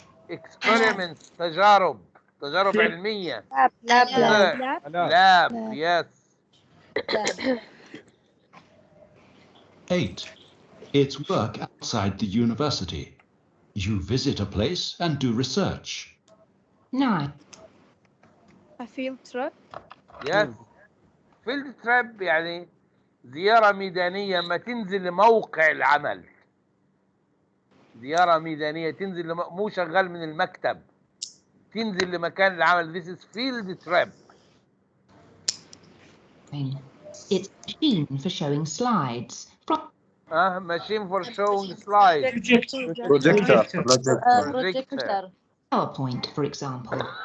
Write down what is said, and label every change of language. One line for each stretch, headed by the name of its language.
English: Experiments. تجارب علمية. Lab. Yes. 8. It's work outside the university. You visit a place and do research. 9. A field trip. Yes.
Arabic: field trip يعني زيارة ميدانية ما تنزل لموقع العمل. زيارة ميدانية تنزل مو شغال من المكتب.
English: تنزل لمكان العمل. This is field trip. 9. It's a machine for showing slides. From Machine for showing slides. Projector. Projector. PowerPoint, for example.